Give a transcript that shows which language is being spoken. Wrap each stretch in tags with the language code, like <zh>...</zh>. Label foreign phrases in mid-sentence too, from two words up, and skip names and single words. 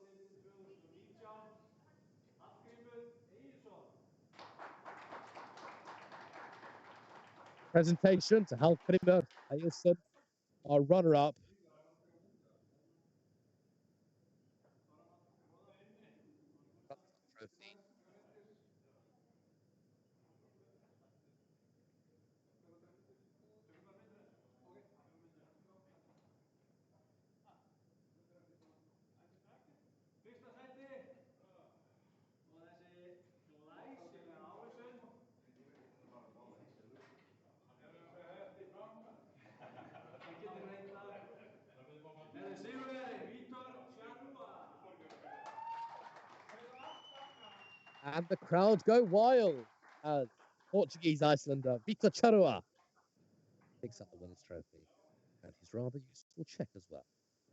<en>Presentation to Hallgrímur Egilsson, our runner-up. Trophy.</en> <is>Fyrsta sæti og þessi glæsilega ávísun. Það getur reyndar. Eða sigurvegari, Vitor Charrua.</is> <en>And the crowd go wild as Portuguese Icelander Vitor Charrua picks up the winner's trophy and his rather useful check as well.</en>